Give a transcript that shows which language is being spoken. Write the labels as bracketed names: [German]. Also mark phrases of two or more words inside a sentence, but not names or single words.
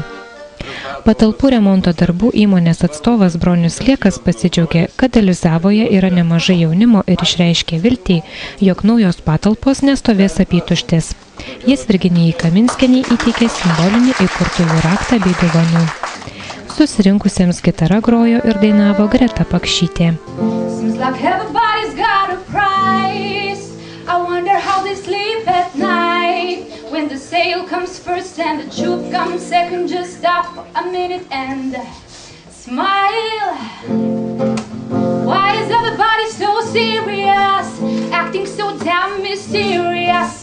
[Lithuanian] Patalpų remonto darbų įmonės atstovas Bronius Liekas pasidžiaugė, kad Alizavoje yra nemažai jaunimo ir išreiškė viltį, jog naujos patalpos nestovės apytuštės. Jis Virginijai Kaminskienei įteikė simbolinį įkurtųjų raktą bei dovanų. Susirinkusiems gitara grojo ir dainavo Greta Pakšytė. [English] When the sale comes first and the truth comes second, just stop for a minute and smile. Why is everybody so serious, acting so damn mysterious?